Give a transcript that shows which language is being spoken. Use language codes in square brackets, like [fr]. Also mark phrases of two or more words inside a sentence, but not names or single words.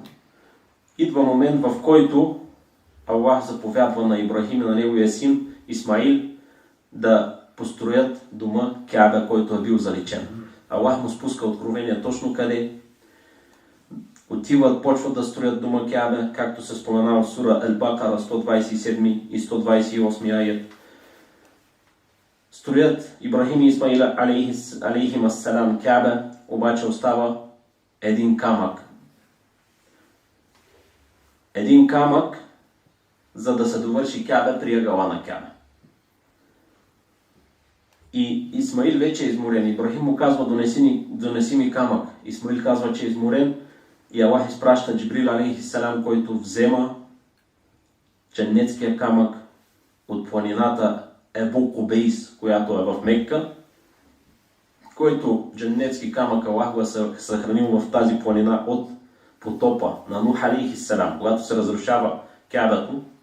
[bg] Идва момент, в който Аллах заповядва на Ибрахим и на неговия син Исмаил да построят дома Каба, който е бил заличен. Аллах му спуска откровение точно къде. Отиват, почват да строят дома Каба, както се споменава в сура Ал-Бакара 127 и 128 аят. Строят Ибрахим и Исмаил [ar] عليهم السلام [bg] Каба, обаче остава един камък. Един камък, за да се довърши Каба, триъгъла на Каба. И Исмаил вече е изморен. Ибрахим му казва: донеси ми камък. Исмаил казва, че е изморен, и Аллах изпраща Джибрил алейхиссалам, който взема дженнетския камък от планината Ебу Кубейс, която е в Мекка, който дженнетски камък Аллах го е съхранил в тази планина от потопа на Нух алейхиссалам, когато се разрушава Кабато,